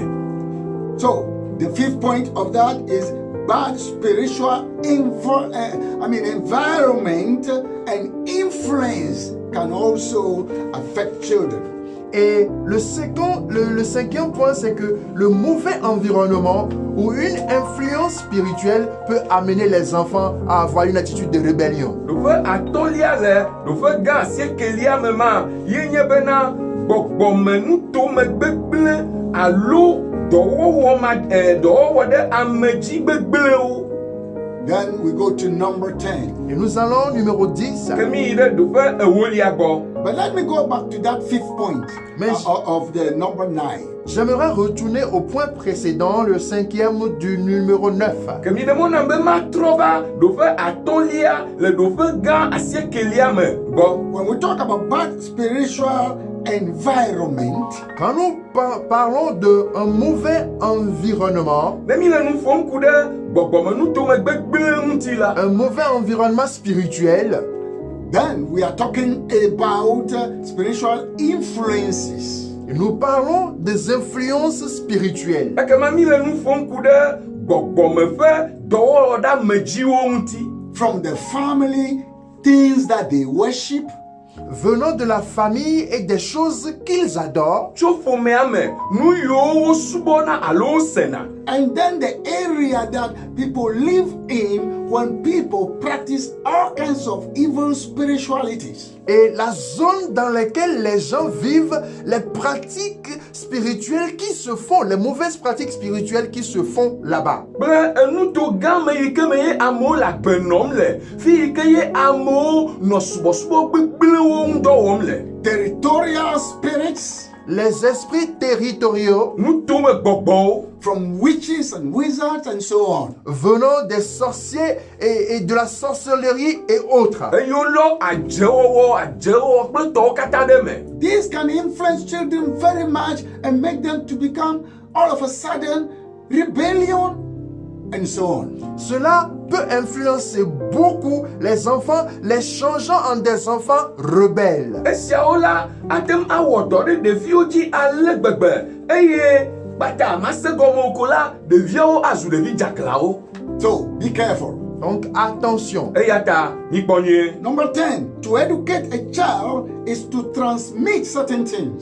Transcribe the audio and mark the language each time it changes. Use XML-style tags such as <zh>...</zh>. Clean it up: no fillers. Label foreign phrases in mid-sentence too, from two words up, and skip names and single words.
<en>So the fifth point of that is bad spiritual environment and influence can also affect children.</en> <fr>Et le cinquième point, c'est que le mauvais environnement ou une influence spirituelle peut amener les enfants à avoir une attitude de rébellion.</fr> <ee>Ɖoƒe atɔ̃lia le ɖoƒe gã asiekelia me ma ye nye bena gbɔgbɔmenutome gbegblẽ alo dɔwɔwɔ ɖe ame dzi gbegblẽwo.</ee> <en>Then we go to number 10.</en> <fr>Et nous allons numéro 10.</fr> <ee>Ke mi yi ɖe ɖoƒe ewolia gbɔ.</ee> <en>But let me go back to that fifth point of the number 9.</en> <fr>J'aimerais retourner au point précédent, le cinquième du numéro 9.</fr> <ee>Ke mi ɖe mɔna be matrɔ va ɖoƒe atɔ̃lia le ɖoƒe gã asiekelia me gbɔ.</ee> <en>When we talk about bad spiritual environment,</en> <fr>Quand nous parlons d'un mauvais environnement,</fr> <ee>Ne mi le nu ƒom ku ɖe gbɔgbɔmenutome gbegblẽ ŋuti la.</ee> <fr>un mauvais environnement spirituel,</fr> <en>then we are talking about spiritual influences.</en> <fr>nous parlons des influences spirituelles.</fr> <ee>Ekema mi le nu ƒom ku ɖe gbɔgbɔme ƒe dɔwɔwɔ ɖe amedziwo ŋuti.</ee> <en>From the family, things that they worship,</en> <fr>venant de la famille et des choses qu'ils adorent,</fr> <ee>Tso ƒomea me nu yiwo wosubɔna alo wosena.</ee> <en>and then the area that people live in when people practice all kinds of evil spiritualities.</en> <fr>et la zone dans laquelle les gens vivent, les pratiques spirituelles qui se font, les mauvaises pratiques spirituelles qui se font là-bas.</fr> <ee>Kple enuto gã me yi ke me ye amewo le agbe nɔm le, fi yi ke ye amewo nɔ subɔsubɔ gbegblẽwo ŋu dɔ wɔm le.</ee> <en>Territorial spirits,</en> <fr>Les esprits territoriaux</fr> <ee>Nutome gbɔgbɔwo,</ee> <en>from witches and wizards and so on.</en> <fr>venant des sorciers et de la sorcellerie et autres.</fr> <ee>eye wolɔ adzewɔwɔ kple tɔwo katã ɖe me.</ee> <en>These can influence children very much and make them to become all of a sudden rebellion and so on.</en> <fr>Cela peut influencer beaucoup les enfants, les changeant en des enfants rebelles.</fr> <ee>Esiawo la atem awɔ dɔ ɖe ɖeviwo dzi ale gbegbe eye kpata amase gɔme ko la ɖeviawo azu ɖevi dzaklawo.</ee> <en>So be careful.</en> <fr>Donc attention.</fr> <ee>Eya ta mikpɔ nyuie.</ee> <en>Number 10, to educate a child is to transmit certain things.</en>